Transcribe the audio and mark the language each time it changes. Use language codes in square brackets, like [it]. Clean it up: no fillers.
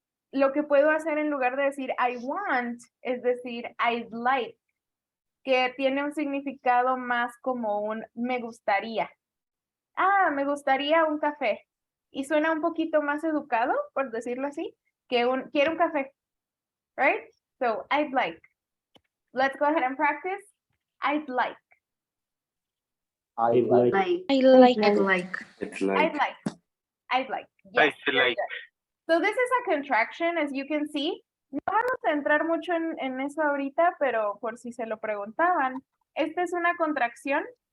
[es] Lo que puedo hacer en lugar de decir I want, es decir [en] I'd like, [es] que tiene un significado más como un me gustaría. Me gustaría un café. Y suena un poquito más educado, por decirlo así, que quiero un café. [en] Right? So, I'd like. Let's go ahead and practice. I'd like. I like. I like. It's I'd like. Yes, very good. So this is a contraction, as you can see. [es] No vamos a entrar mucho en eso ahorita, pero por si se lo preguntaban, esta es una contracción.